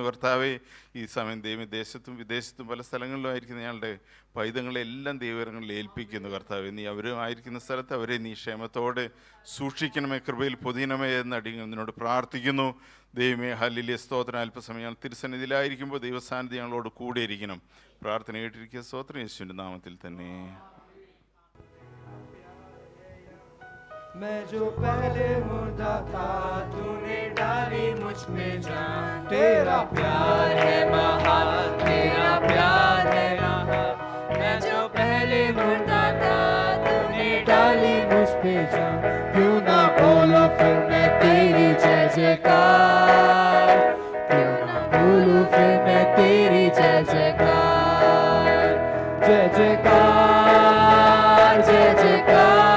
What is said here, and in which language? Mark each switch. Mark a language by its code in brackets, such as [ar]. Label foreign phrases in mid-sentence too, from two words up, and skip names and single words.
[ml] കർത്താവേ, ഈ സമയം ദൈവം ദേശത്തും വിദേശത്തും പല സ്ഥലങ്ങളിലും ആയിരിക്കുന്ന ഞങ്ങളുടെ പൈതങ്ങളെല്ലാം ദൈവങ്ങളിൽ ഏൽപ്പിക്കുന്നു. കർത്താവേ, നീ അവരും ആയിരിക്കുന്ന സ്ഥലത്ത് അവരെ നീ ക്ഷേമത്തോടെ സൂക്ഷിക്കണമേ, കൃപയിൽ പൊതിയണമേ എന്നടി നിന്നോട് പ്രാർത്ഥിക്കുന്നു. ദൈവമേ ഹല്ലേലൂയ സ്തോത്രം. അല്പസമയം ഞങ്ങൾ തിരുസന്നിധിയിലായിരിക്കുമ്പോൾ ദൈവസാന്നിധ്യം ഞങ്ങളോട് കൂടെ ഇരിക്കണം. പ്രാർത്ഥന കേട്ടിരിക്കുക. സ്തോത്രം യേശുവിൻ്റെ നാമത്തിൽ തന്നെ. [hi] मैं जो पहले मुर्दा था तूने डाली मुझ में जान, तेरा प्यार है महान, तेरा प्यार है महान। मैं जो पहले मुर्दा था तूने डाली मुझ पे जान, क्यों ना बोलो फिर मैं तेरी जय जयकार, क्यों ना बोलूं फिर मैं तेरी जय जयकार, जय जयकार, जय जयकार।